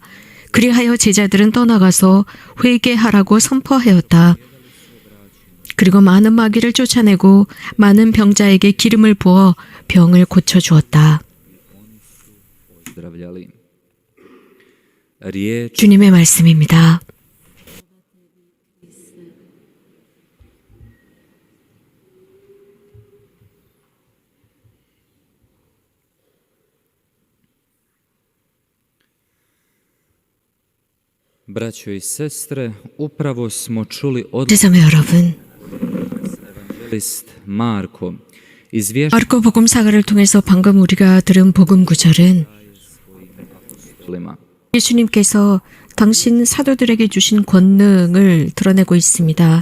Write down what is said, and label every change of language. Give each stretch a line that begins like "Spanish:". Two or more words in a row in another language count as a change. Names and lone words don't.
Korean: 그리하여 제자들은 떠나가서 회개하라고 선포하였다. 그리고 많은 마귀를 쫓아내고 많은 병자에게 기름을 부어 병을 고쳐주었다. 주님의 말씀입니다.
Croatian: Braćo i sestre, upravo smo čuli od
Korean: 제자매 여러분,
Croatian: Marko izvješća
Korean: 마르코 복음 사가를 통해서 방금 우리가 들은 복음 구절은 예수님께서 당신 사도들에게 주신 권능을 드러내고 있습니다.